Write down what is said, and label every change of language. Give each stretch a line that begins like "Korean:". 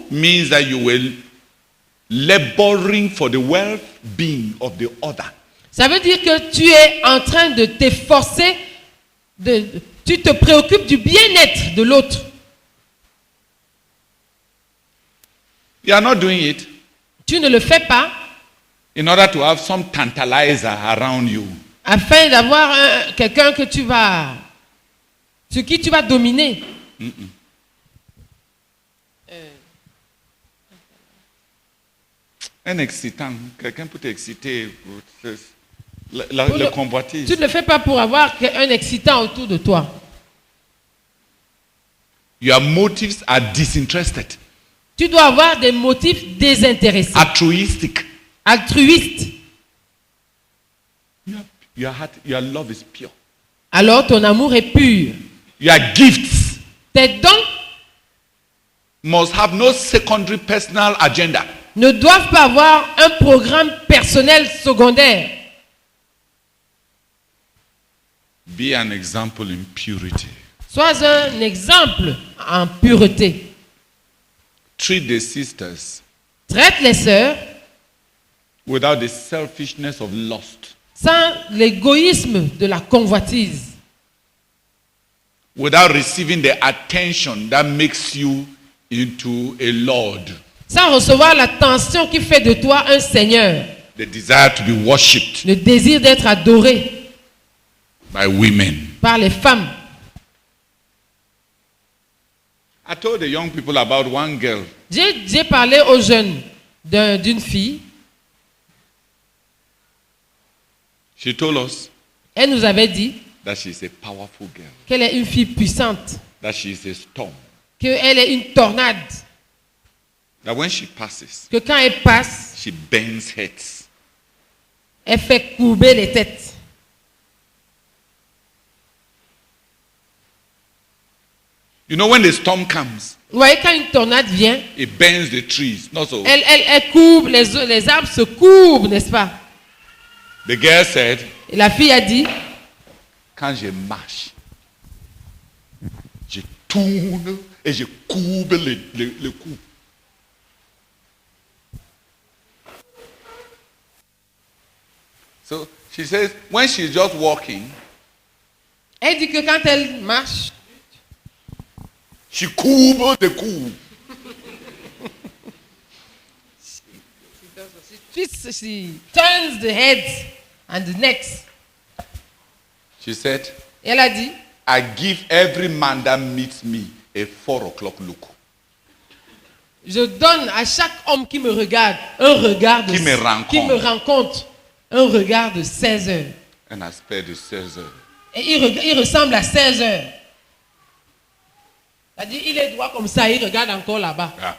English: means that you will laboring for the well-being of the other.
French: Ça veut dire que tu es en train de t'efforcer, tu te préoccupes du bien-être de l'autre.
English: You are not doing it
French: Tu ne le fais pas
English: in order to have some tantalizer around you.
French: afin d'avoir quelqu'un sur qui tu vas dominer. Un excitant, quelqu'un peut t'exciter, Pour le le- convoitise. Tu ne le fais pas pour avoir un excitant autour de toi.
English: Your motives are disinterested,
French: Tu dois avoir des motifs désintéressés,
English: altruistic.
French: altruistes.
English: Your love is pure.
French: Alors ton amour est pur.
English: Your gifts
French: Tes dons
English: must have no secondary personal agenda.
French: ne doivent pas avoir un programme personnel secondaire.
English: Be an example in purity.
French: Sois un exemple en pureté.
English: Treat the sisters
French: Traite les sœurs
English: without the selfishness of lust,
French: sans l'égoïsme de la convoitise,
English: without receiving the attention that makes you into a lord,
French: sans recevoir l'attention qui fait de toi un seigneur,
English: the desire to be worshipped
French: le désir d'être adoré
English: by women.
French: par les femmes.
English: I told the young people about one girl.
French: J'ai parlé aux jeunes d'une fille.
English: She told us
French: Elle nous avait dit
English: that she is a powerful girl,
French: qu'elle est une fille puissante,
English: that she is a storm,
French: qu'elle est une tornade,
English: that when she passes,
French: que quand elle passe,
English: she bends heads.
French: elle fait courber les têtes.
English: You know, when the storm comes,
French: Vous voyez, quand une tornade vient,
English: it bends the trees. Not so.
French: elle courbe, les arbres se courbent, n'est-ce pas?
English: The girl said,
French: Et la fille a dit, quand je marche, je tourne et je courbe le cou.
English: So she says, when she's just walking,
French: elle dit que quand elle marche,
English: She courbe the coups. She turns the heads and the necks. She said,
French: Et elle a dit,
English: I give every man that meets me a 4 o'clock look.
French: je donne à chaque homme qui me regarde un regard de Qui me rencontre. un regard de 16 heures. Un aspect de 16 heures. Et il ressemble à 16 heures. C'est-à-dire, il est droit comme ça, il regarde encore là-bas.